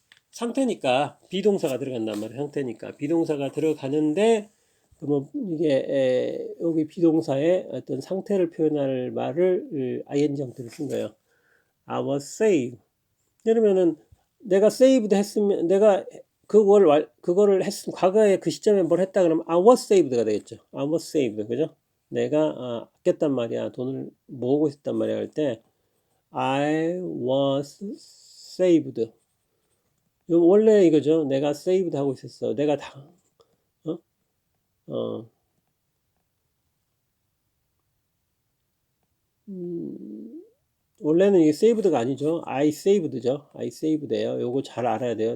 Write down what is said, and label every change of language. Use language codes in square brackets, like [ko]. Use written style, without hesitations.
[ko] 상태니까 비동사가 들어간단 말이에요. 상태니까 비동사가 들어가는데 뭐 이게 여기 비동사의 어떤 상태를 표현할 말을 ing 형태로 쓴 거예요. [en] I was saved. [ko] 그러면은 내가 saved 했으면 내가 그거를 했으면 과거에 그 시점에 뭘 했다 그러면 [en] I was saved [ko] 가 되겠죠. [en] I was saved. [ko] 그죠? 내가 아꼈단 말이야. 돈을 모으고 있었단 말이야. [en] 할 때 I was saved. [ko] 원래 이거죠. 내가 saved 하고 있었어. 내가 다, 어? 어, 원래는 이게 saved가 아니죠. [en] I saved [ko] 죠. I saved예요. 요거 잘 알아야 돼요.